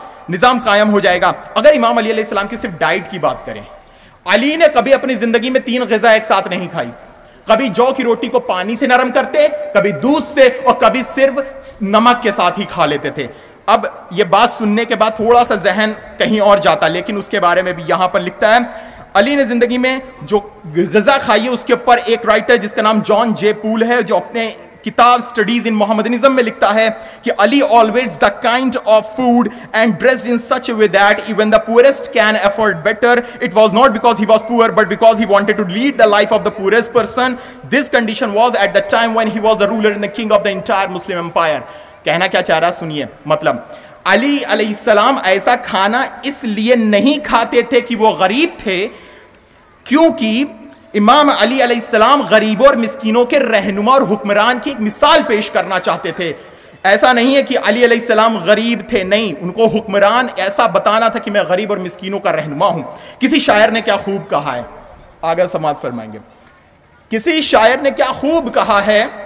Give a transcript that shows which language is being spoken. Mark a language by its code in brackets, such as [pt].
[ur] نظام قائم ہو جائے گا۔ اگر امام علی علیہ السلام کی صرف ڈائٹ کی بات کریں، علی نے کبھی اپنی زندگی میں 3 غذا ایک ساتھ نہیں کھائی، کبھی جو کی روٹی کو پانی سے نرم کرتے، کبھی دودھ سے، اور کبھی صرف نمک کے ساتھ ہی کھا لیتے تھے۔ اب یہ بات سننے کے بعد تھوڑا سا ذہن کہیں اور جاتا، لیکن اس کے بارے میں بھی یہاں پر لکھتا ہے علی نے زندگی میں جو غذا کھائی ہے اس کے اوپر ایک رائٹر جس کا نام جان جے پول ہے جو اپنے کتاب اسٹڈیز ان محمدنزم میں لکھتا ہے کہ علی [en] always the kind of food and dressed in such a way that even the poorest can afford better. It was not because he was poor but because he wanted to lead the life of the poorest person. This condition was at the time when he was the ruler and the king of the entire Muslim empire. [ur] کہنا کیا چاہ رہا سنیے، مطلب علی علیہ السلام ایسا کھانا اس لیے نہیں کھاتے تھے کہ وہ غریب تھے، کیونکہ امام علی علیہ السلام غریبوں اور مسکینوں کے رہنما اور حکمران کی ایک مثال پیش کرنا چاہتے تھے۔ ایسا نہیں ہے کہ علی علیہ السلام غریب تھے، نہیں، ان کو حکمران ایسا بتانا تھا کہ میں غریب اور مسکینوں کا رہنما ہوں۔ کسی شاعر نے کیا خوب کہا ہے، آگے سماعت فرمائیں گے، کسی شاعر نے کیا خوب کہا ہے،